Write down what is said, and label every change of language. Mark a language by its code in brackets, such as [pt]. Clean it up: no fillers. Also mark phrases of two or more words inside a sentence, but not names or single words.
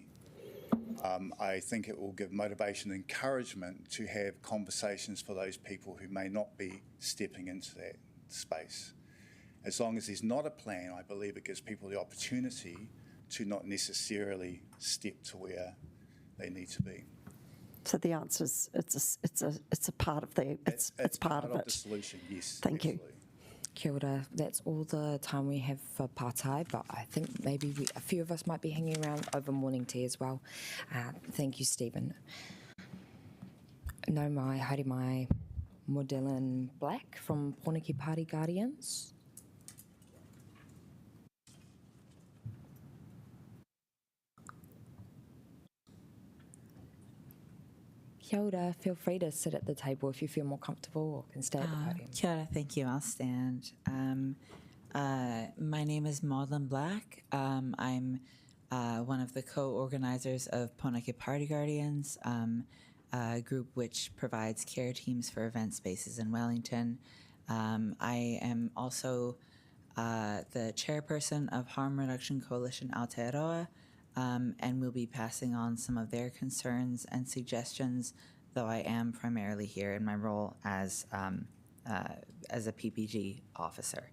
[en] I think it will give motivation and encouragement to have conversations for those people who may not be stepping into that space. As long as there's not a plan, I believe it gives people the opportunity to not necessarily step to where they need to be. So the answer is it's a part of the it's part of it. The solution, yes. Thank you. [mi] Kia ora. [en] That's all the time we have for Pātai, but I think maybe a few of us might be hanging around over morning tea as well. Thank you, Stephen. [mi] No mai, haere mai, [en] Dylan Black from Pōneke Party Guardians. [mi] Kia ora, [en] feel free to sit at the table if you feel more comfortable or can stay at the podium. [mi] Kia ora, [en] thank you, I'll stand. My name is Maudlin Black. I'm one of the co-organizers of Pōneke Party Guardians, a group which provides care teams for event spaces in Wellington. I am also the chairperson of Harm Reduction Coalition Aotearoa, and we'll be passing on some of their concerns and suggestions, though I am primarily here in my role as a PPG officer.